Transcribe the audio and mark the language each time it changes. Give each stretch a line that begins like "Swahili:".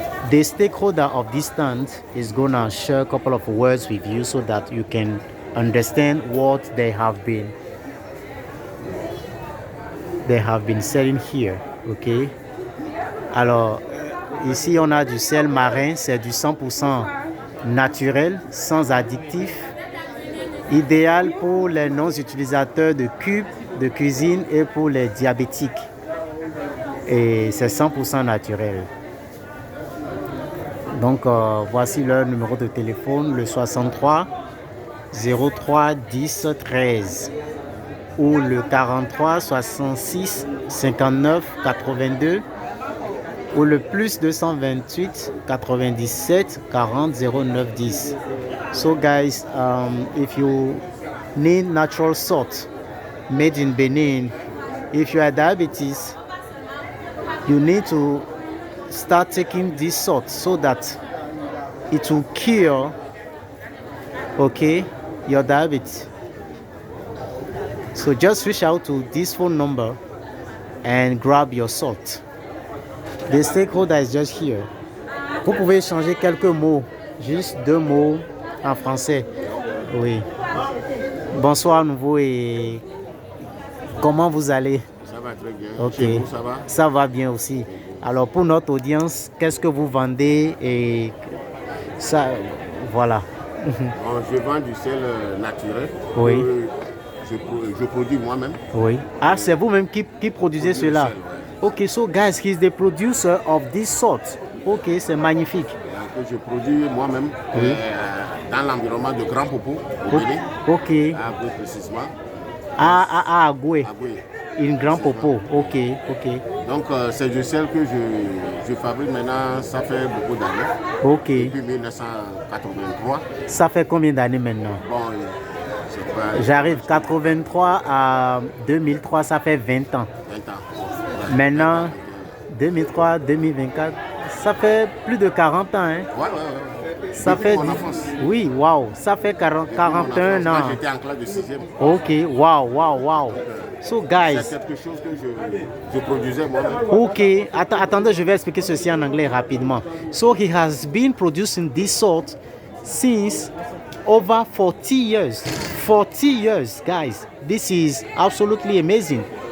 English: The stakeholder of this stand is going to share a couple of words with you so that you can understand what they have been selling here. Ok.
French: Alors ici on a du sel marin, c'est du 100% naturel, sans additifs. Idéal pour les non-utilisateurs de cubes de cuisine et pour les diabétiques. Et c'est 100% naturel. Donc, voici leur numéro de téléphone, le 63 03 10 13 ou le 43 66 59 82 ou le plus 228 97 40 09 10.
English: So guys, if you need natural salt made in Benin, if you are diabetes, you need to start taking this salt so that it will cure, okay, your diabetes. So just reach out to this phone number and grab your salt. The stakeholder is just here.
French: Vous pouvez changer quelques mots, juste 2 mots en français. Oui. Bonsoir à nouveau et comment vous allez? Ça va très bien. Ok. Chez vous, ça va? Ça va bien aussi. Alors pour notre audience, qu'est-ce que vous vendez et ça, voilà. Bon, je vends du sel naturel. Oui. Je produis moi-même. Oui. Ah, c'est vous-même qui produisez cela? Sel, ouais.
English: Ok, so guys, he's the producer of this salt.
French: Ok, c'est magnifique. Que je produis moi-même dans l'environnement de Grand Popo, au Bénin. Ok. À Agoué précisément. Agoué. Agoué. Une Grand Popo. Ok, ok. Donc c'est du sel que je fabrique maintenant, ça fait beaucoup d'années. Ok. Depuis 1983. Ça fait combien d'années maintenant? Bon, c'est pas... J'arrive 83 à 2003, ça fait 20 ans. 20 ans. Maintenant, 2003, 2024, ça fait plus de 40 ans. Hein? Ouais. Ça Depuis fait mon enfance. Oui, waouh, ça fait 41 ans. Quand j'étais en classe de 6e.
English: Ok, waouh. So guys,
French: C'est quelque chose que je produisais moi-même. ok, attendez, je vais expliquer ceci en anglais rapidement.
English: So he has been producing this salt since over 40 years. 40 years, guys. This is absolutely amazing.